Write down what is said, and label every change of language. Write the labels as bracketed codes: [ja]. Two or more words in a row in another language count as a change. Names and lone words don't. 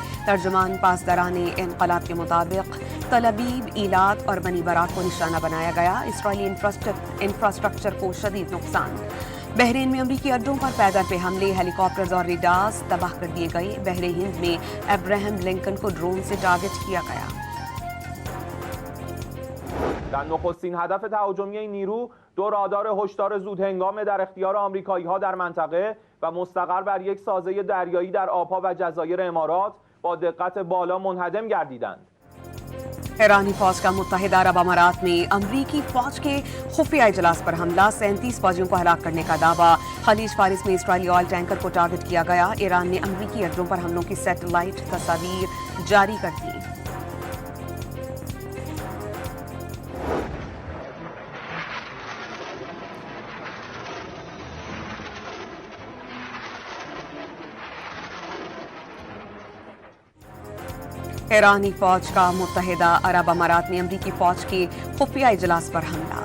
[ur] ترجمان پاسداران انقلاب کے مطابق تل ابیب، ایلات اور بنی براک کو نشانہ بنایا گیا. اسرائیلی انفراسٹرکچر کو شدید نقصان۔ بحرین میں امریکی اڈوں پر پیدل پے حملے، ہیلی کاپٹرز اور ریڈارز تباہ کر دیے گئے. بحر ہند میں ابراہم لنکن کو ڈرون سے ٹارگٹ کیا گیا. [fa] در نخستین هدف تهاجمی این نیرو دو رادار هشدار زودهنگام در اختیار آمریکایی‌ها در منطقه و مستقر بر یک سازه دریایی در آبها و جزایر امارات با دقت بالا منهدم گردیدند. [ur] ایرانی فوج کا متحدہ عرب امارات میں امریکی فوج کے خفیہ اجلاس پر حملہ. 37 فوجیوں کو ہلاک کرنے کا دعویٰ۔ خلیج فارس میں اسرائیلی آئل ٹینکر کو ٹارگٹ کیا گیا. ایران نے امریکی اڈوں پر حملوں کی سیٹلائٹ تصویر جاری کر دی. ایرانی فوج کا متحدہ عرب امارات میں امریکی فوج کے خفیہ اجلاس پر حملہ.